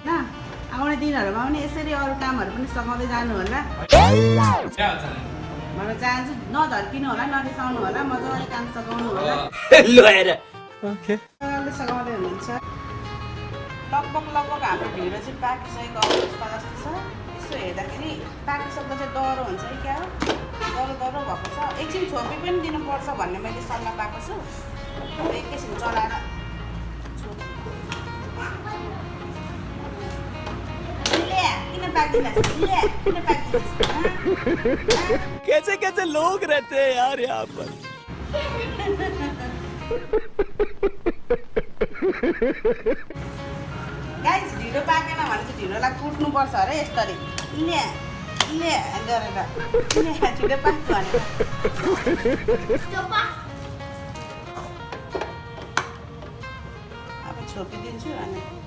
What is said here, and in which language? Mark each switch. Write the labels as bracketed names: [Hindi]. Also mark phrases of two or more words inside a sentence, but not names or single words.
[Nepali] ल आउने दिनहरूमा पनि यसरी अरू कामहरू पनि सघाउँदै जानु होला म चाहन्छु नझर्किनु होला नरिसाउनु होला मजाले काम सघाउनु होला मजाले सघाउँदै हुनुहुन्छ लगभग हाम्रो ढिँडो चाहिँ पाकिसकेको अवस्था जस्तो छ यसो हेर्दाखेरि पाकिसक्दा चाहिँ डह्रो हुन्छ है क्या हो डह्रो भएको छ एकछिन छोपी पनि दिनुपर्छ भन्ने मैले सल्लाह पाएको छु एकैछिन चलाएर [Hindi] कैसे कैसे लोग रहते हैं यार यहाँ पर [Nepali] गाइस ढिँडो पाकेन भने चाहिँ ढिँडोलाई कुट्नुपर्छ अरे यसरी ले गरेर ढिँडो पाक्यो भने अब छोपिदिन्छु अनि